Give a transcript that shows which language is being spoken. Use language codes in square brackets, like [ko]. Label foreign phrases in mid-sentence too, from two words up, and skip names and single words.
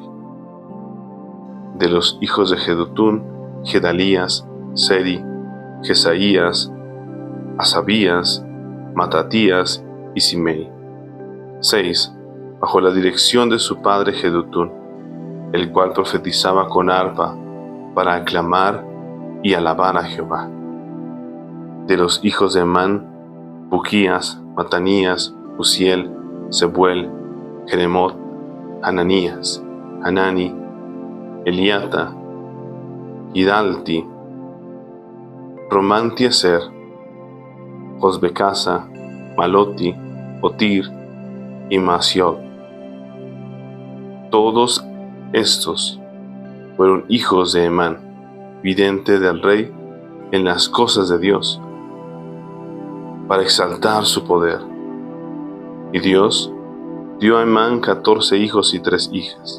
[es] De los hijos de Jedutún, Gedalías, Seri, Jesaías, Asabías, Matatías y Simei. 6. Bajo la dirección de su padre Jedutún, el cual profetizaba con arpa para aclamar y alabar a Jehová. De los hijos de Emán, Buquías, Matanías, Uziel, Sebuel, Jeremot, Hananías, Hanani, Eliata, Gidalti, Romantieser, Josbecasa, Maloti, Otir y Maasiot. Todos estos fueron hijos de Emán, vidente del rey en las cosas de Dios, para exaltar su poder. Y Dios dio a Emán 14 hijos y 3 hijas.